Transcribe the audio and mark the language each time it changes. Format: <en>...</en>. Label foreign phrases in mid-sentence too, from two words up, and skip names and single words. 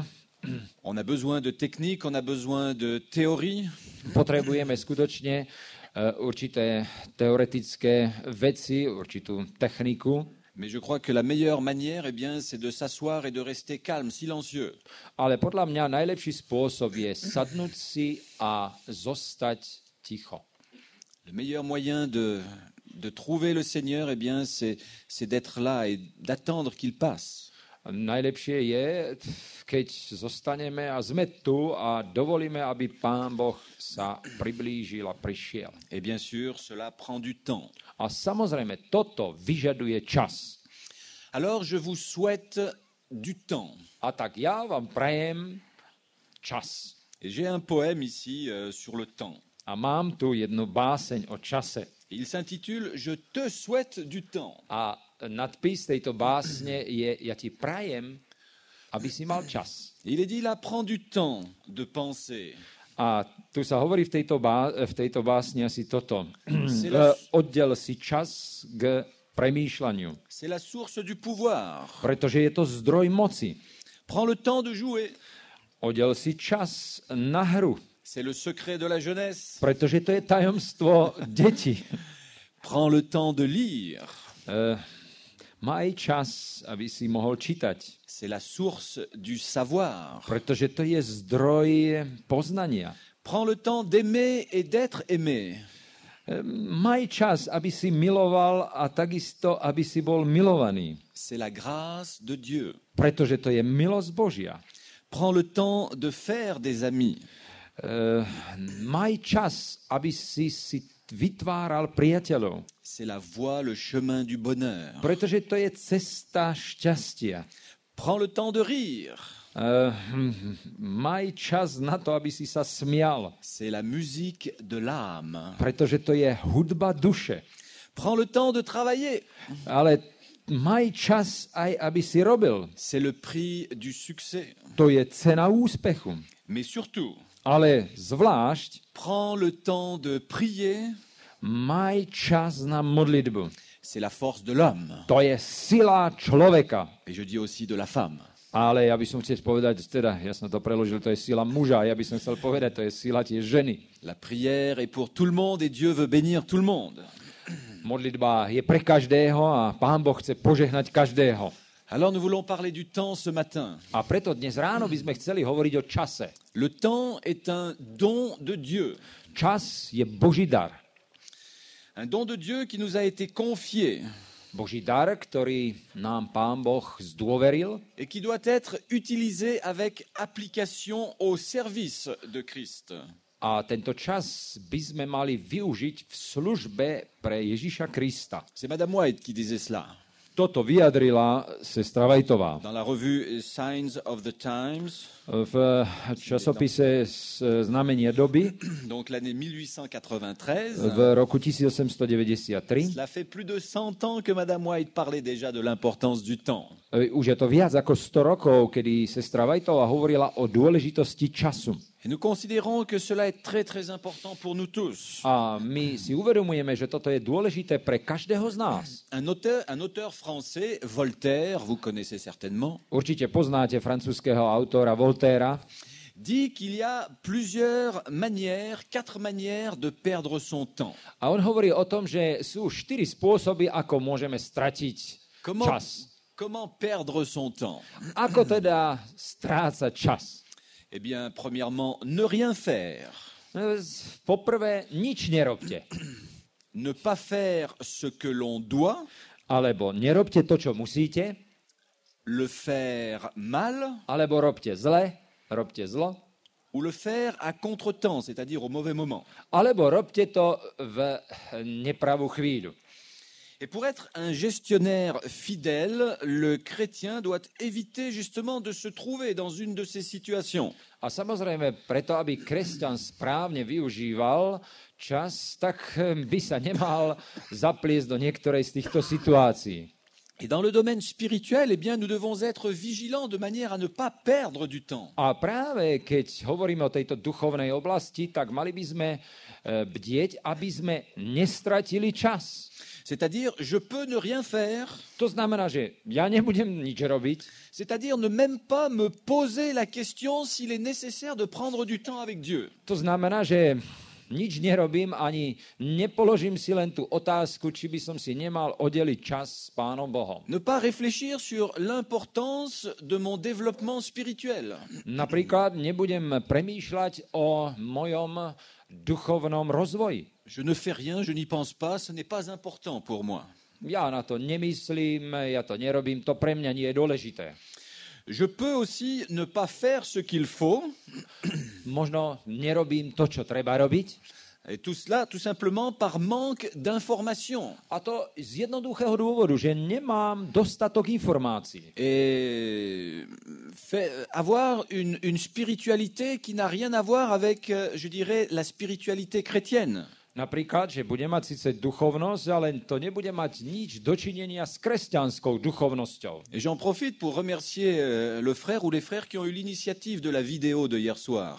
<fr>On a besoin de technique, on a besoin de théorie.</fr> <sk>Potrebujeme skutočne určité teoretické veci, určitú techniku.</sk> <fr>Mais je crois que la meilleure manière, eh bien, c'est de s'asseoir et de rester calme, silencieux.</fr> <sk>Ale podľa mňa najlepší spôsob je sadnúť si a zostať ticho.</sk> <fr>Le meilleur moyen de trouver le Seigneur, eh bien, c'est d'être là et d'attendre qu'il passe.</fr> <sk>Najlepšie je, keď zostaneme a sme tu a dovolíme, aby Pán Boh sa priblížil a prišiel.</sk> <fr>Et bien sûr, cela prend du temps.</fr> <sk>A samozrejme, toto vyžaduje čas.</sk> <fr>Alors, je vous souhaite du temps.</fr> <sk>A tak ja vám prajem čas.</sk> <fr>Et j'ai un poème ici sur le temps.</fr> <sk>A mám tu jednu báseň o čase.</sk> <fr>Il s'intitule « Je te souhaite du temps ».</fr> <sk>A nadpis tejto básne je ja ti prajem, aby si mal čas.</sk> <fr>Il est dit là, prends du temps de penser.</fr> <sk>A tu sa hovorí v tejto básni asi toto. Oddel si čas k premýšľaniu.</sk> <fr>C'est la source du pouvoir.</fr> <sk>Pretože je to zdroj moci.</sk> <fr>Prends le temps de jouer.</fr> <sk>Oddel si čas na hru.</sk> <fr>C'est le secret de la jeunesse.</fr> <sk>Pretože to je tajomstvo detí.</sk> <fr>Prends le temps de lire.</fr> <sk>Maj čas, aby si mohol čítať.</sk> <fr>C'est la source du savoir.</fr> <sk>Pretože to je zdroj poznania.</sk> <fr>Prends le temps d'aimer et d'être aimé.</fr> <sk>Maj čas, aby si miloval a takisto, aby si bol milovaný.</sk> <fr>C'est la grâce de Dieu.</fr> <sk>Pretože to je milosť Božia.</sk> <fr>Prends le temps de faire des amis.</fr> <sk>Maj čas, aby si vytváral priateľov.</sk> <fr>C'est la voie, le chemin du bonheur.</fr> <sk>Pretože to je cesta šťastia.</sk> <fr>Prends le temps de rire.</fr> <sk>Maj čas na to, aby si sa smial,</sk> <fr>C'est la musique de l'âme.</fr> <sk>pretože to je hudba duše.</sk> <fr>Prends le temps de travailler.</fr> <sk>Ale maj čas aj, aby si robil.</sk> <fr>C'est le prix du succès.</fr> <sk>To je cena úspechu.</sk> <fr>Mais surtout,</fr> <sk>Ale zvlášť</sk> <fr>prends le temps de prier.</fr> <sk>maj čas na modlitbu.</sk> <fr>C'est la force de l'homme.</fr> <sk>To je sila človeka.</sk> <fr>Et je dis aussi de la femme.</fr> <sk>Ale ja by som chcel povedať, teda, ja som to preložil, to je sila muža, ja by som chcel povedať, to je sila tiež ženy.</sk> <fr>La prière est pour tout le monde et Dieu veut bénir tout le monde.</fr> <sk>Modlitba je pre každého a Pán Boh chce požehnať každého.</sk> <fr>Alors nous voulons parler du temps ce matin.</fr> <sk>A preto dnes ráno by sme chceli hovoriť o čase.</sk> <fr>Le temps est un don de Dieu.</fr> <sk>Čas je Boží dar.</sk> <fr>Un don de Dieu qui nous a été confié</fr> <sk>Boží dar, ktorý nám Pán Boh zdôveril</sk> <fr>et qui doit être utilisé avec application au service de Christ.</fr> <sk>a tento čas by sme mali využiť v službe pre Ježiša Krista.</sk> <fr>C'est Madame White qui disait cela.</fr> <sk>Toto vyjadrila sestra Vajtová.</sk> <fr>Dans la revue Signs of the Times,</fr> <sk>V časopise Znamenie doby</sk> <fr>donc l'année 1893,</fr> <sk>v roku 1893.</sk> <fr>cela fait plus de 100 ans que Madame White parlait déjà de l'importance du temps.</fr> <sk>Už je to viac ako 100 rokov, kedy sestra Vajtová hovorila o dôležitosti času.</sk> <fr>Et nous considérons que cela est très très important pour nous tous.</fr> <sk>A my si uvedomujeme, že toto je dôležité pre každého z nás.</sk> <fr>Un auteur français, Voltaire, vous connaissez certainement,</fr> <sk>Určite poznáte francúzskeho autora Voltaira.</sk> <fr>dit qu'il y a quatre manières de perdre son temps.</fr> <sk>A on hovorí o tom, že sú 4 spôsoby, ako môžeme stratiť čas.</sk> <fr>Comment perdre son temps?</fr> <sk>Ako teda strácať čas?</sk> <fr>Eh bien, premièrement, ne rien faire.</fr> <sk>Poprvé, nič nerobte.</sk> <fr>Ne pas faire ce que l'on doit,</fr> <sk>Alebo nerobte to, čo musíte,</sk> <fr>le faire mal</fr> <sk>alebo robte zlo,</sk> <fr>ou le faire à contretemps, c'est-à-dire au mauvais moment.</fr> <sk>alebo robte to v nepravú chvíľu.</sk> <fr>Et pour être un gestionnaire fidèle, le chrétien doit éviter justement de se trouver dans une de ces situations.</fr> <sk>A samozrejme, preto, aby kresťan správne využíval čas, tak by sa nemal zapliesť do niektorej z týchto situácií.</sk> <fr>Et dans le domaine spirituel, eh bien, nous devons être vigilants de manière à ne pas perdre du temps.</fr> <sk>A práve keď hovoríme o tejto duchovnej oblasti, tak mali by sme bdieť, aby sme nestratili čas.</sk> <fr>C'est-à-dire, je peux ne rien faire,</fr> <sk>To znamená, že ja nebudem nič robiť,</sk> <fr>c'est-à-dire ne même pas me poser la question s'il est nécessaire de prendre du temps avec Dieu.</fr> <sk>to znamená, že nič nerobím, ani nepoložím si len tú otázku, či by som si nemal oddeliť čas s Pánom Bohom.</sk> <fr>Ne pas réfléchir sur l'importance de mon développement spirituel.</fr> <sk>Napríklad nebudem premýšľať o mojom duchovnom rozvoji.</sk> <fr>Je ne fais rien, je n'y pense pas, ce n'est pas important pour moi.</fr> <sk>Ja na to nemyslím, ja to nerobím, to pre mňa nie je dôležité.</sk> <fr>Je peux aussi ne pas faire ce qu'il faut,</fr> <sk>Možno nerobím to, čo treba robiť.</sk> <fr>et tout cela tout simplement par manque d'information.</fr> <sk>A to z jednoduchého dôvodu, že nemám dostatok informácií.</sk> <fr>Et avoir une spiritualité qui n'a rien à voir avec, je dirais, la spiritualité chrétienne.</fr> <sk>Napríklad, že bude mať síce duchovnosť, ale to nebude mať nič dočinenia s kresťanskou duchovnosťou.</sk> <fr>Et j'en profite pour remercier le frère ou les frères qui ont eu l'initiative de la vidéo de hier soir.</fr>